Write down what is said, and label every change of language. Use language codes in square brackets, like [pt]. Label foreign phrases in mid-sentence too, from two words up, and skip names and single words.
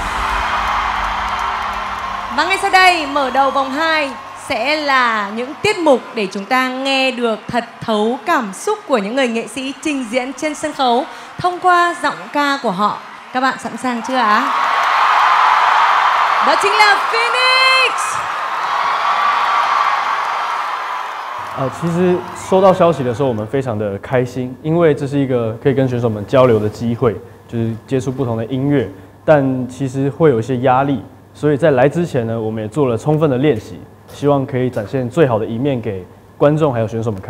[vi] Và ngay sau đây, mở đầu vòng 2 sẽ là những tiết mục để chúng ta nghe được thật thấu cảm xúc của những người nghệ sĩ trình diễn trên sân khấu thông qua giọng ca của họ. Các bạn sẵn sàng chưa ạ? Đó chính là Phoenix! [zh] 其实收到消息的时候，我们非常的开心，因为这是一个可以跟选手们交流的机会，就是接触不同的音乐，但其实会有一些压力，所以在来之前呢，我们也做了充分的练习，希望可以展现最好的一面给观众还有选手们看。《